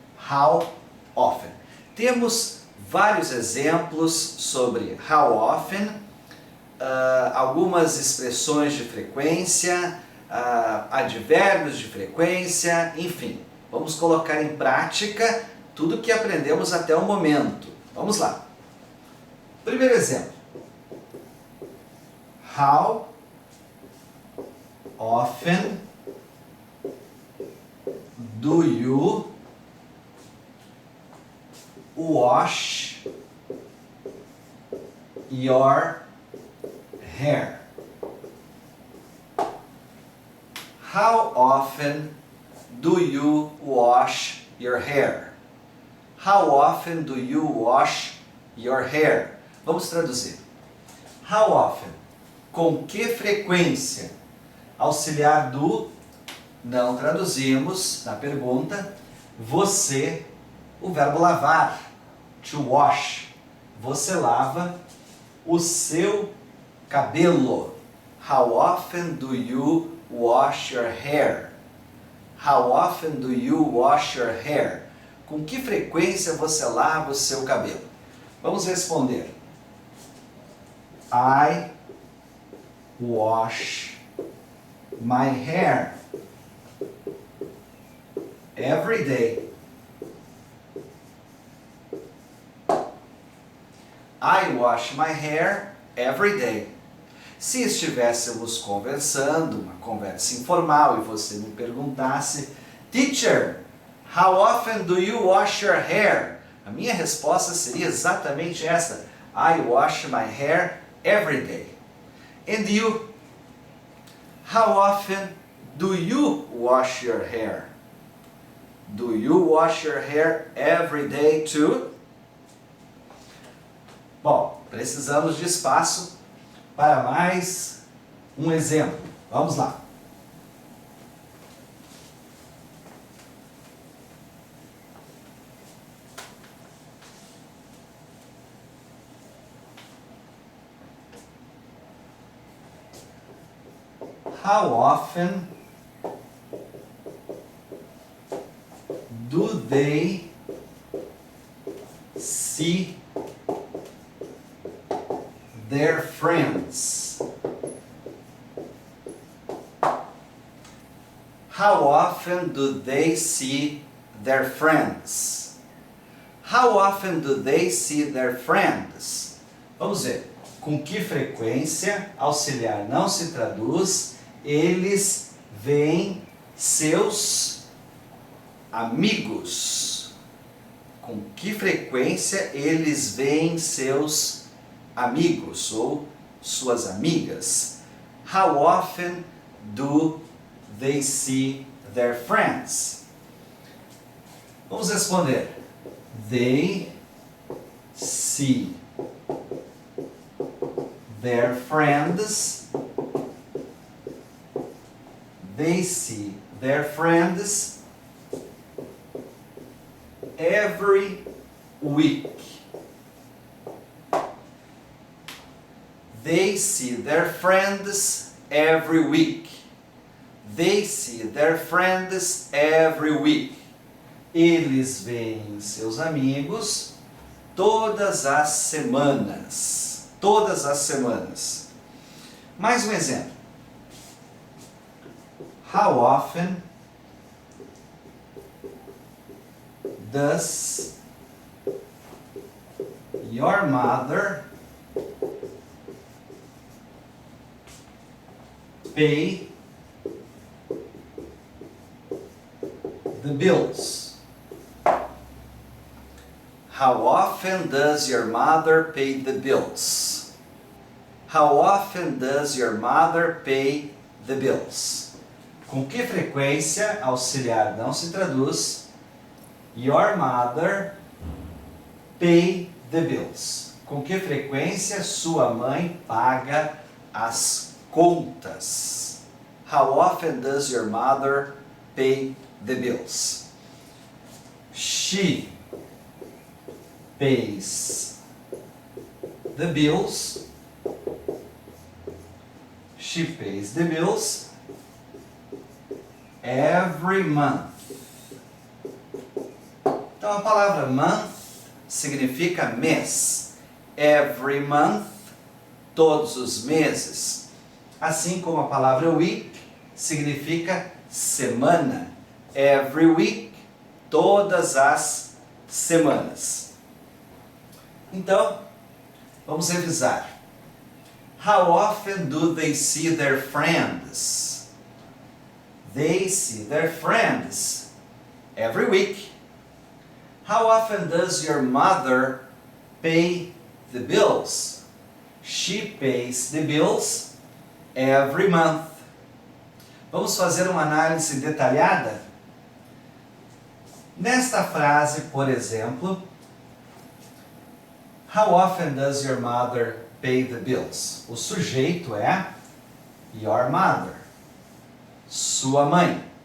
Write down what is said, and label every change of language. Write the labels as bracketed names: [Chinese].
[Portuguese] How often. Temos vários exemplos sobre how often, algumas expressões de frequência, advérbios de frequência, enfim. Vamos colocar em prática tudo que aprendemos até o momento. Vamos lá. Primeiro exemplo. [English] How often do you wash your hair? How often do you wash your hair? How often do you wash your hair? [Portuguese] Vamos traduzir. How often? Com que frequência? Auxiliar do, não traduzimos na pergunta. Você, o verbo lavar, to wash. Você lava o seu cabelo. [English] How often do you wash your hair? How often do you wash your hair? [Portuguese] Com que frequência você lava o seu cabelo? Vamos responder. [English] I wash my hair every day. I wash my hair every day. [Portuguese] Se estivéssemos conversando, uma conversa informal, e você me perguntasse, Teacher, [English] how often do you wash your hair? [Portuguese] A minha resposta seria exatamente esta. [English] I wash my hair every day. And you? How often do you wash your hair? Do you wash your hair every day too? [Portuguese] Bom, precisamos de espaço para mais um exemplo. Vamos lá. [English] How often do they see their friends? How often do they see their friends? How often do they see their friends? [Portuguese] Vamos ver. Com que frequência, auxiliar não se traduz, eles veem seus amigos. Com que frequência eles veem seus amigos ou suas amigas? [English] How often do they see their friends? [Portuguese] Vamos responder. [English] They see their friends. They see their friends every week. They see their friends every week. They see their friends every week. [Portuguese] Eles veem seus amigos todas as semanas. Todas as semanas. Mais um exemplo. [English] How often does your mother pay the bills? How often does your mother pay the bills? How often does your mother pay the bills? [Portuguese] Com que frequência, auxiliar não se traduz, [English] your mother pay the bills. [Portuguese] Com que frequência sua mãe paga as contas? [English] How often does your mother pay the bills? She pays the bills. She pays the bills every month. [Portuguese] Então a palavra month significa mês. [English] Every month, [Portuguese] todos os meses. Assim como a palavra week significa semana. [English] Every week, [Portuguese] todas as semanas. Então, vamos revisar. [English] How often do they see their friends? They see their friends every week. How often does your mother pay the bills? She pays the bills every month. [Portuguese] Vamos fazer uma análise detalhada? Nesta frase, por exemplo, [English] How often does your mother pay the bills? [Portuguese] O sujeito é [English] your mother, [Portuguese] sua mãe.